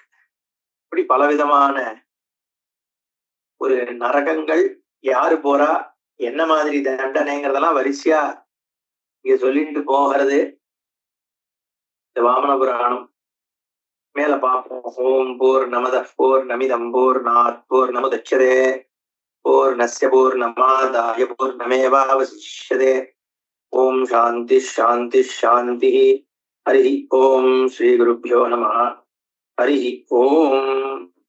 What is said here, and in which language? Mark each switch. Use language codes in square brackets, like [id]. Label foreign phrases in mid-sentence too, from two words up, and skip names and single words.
[ta] இப்படி பலவிதமான ஒரு நரகங்கள் யாரு போறா, என்ன மாதிரி தண்டனைங்கிறதெல்லாம் வரிசையா இங்க சொல்லிட்டு போகிறது இந்த வாமன புராணம். மேல பார்ப்போம். [sa] ओम् पूर्णमदः पूर्णमिदम् पूर्णात् पूर्णमुदच्यते पूर्णस्य पूर्णमादाय पूर्णमेवावशिष्यते. ओम् शान्तिः शान्तिः शान्तिः. हरि ओम्। श्री गुरुभ्यो नमः. हरि ओम्.